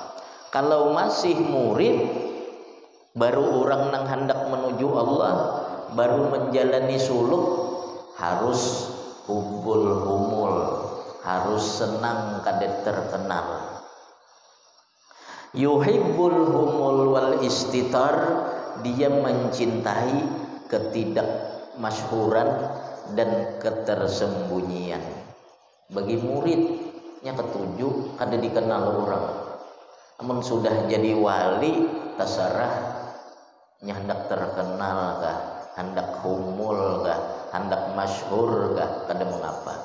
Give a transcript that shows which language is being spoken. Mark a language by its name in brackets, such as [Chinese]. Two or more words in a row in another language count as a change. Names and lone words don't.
[Banjar] Kalau masih murid, baru orang nang hendak menuju Allah, baru menjalani suluk, harus [Arabic] حب الخمول, [Banjar] harus senang kada terkenal. [Arabic] يحب الخمول والاستتار, [Banjar] dia mencintai ketidakmasyhuran dan ketersembunyian. Bagi muridnya ketujuh kada dikenal orang. Namun sudah jadi wali, terserah hendak terkenal kah, hendak humul kah, hendak masyhur kah, kada mengapa.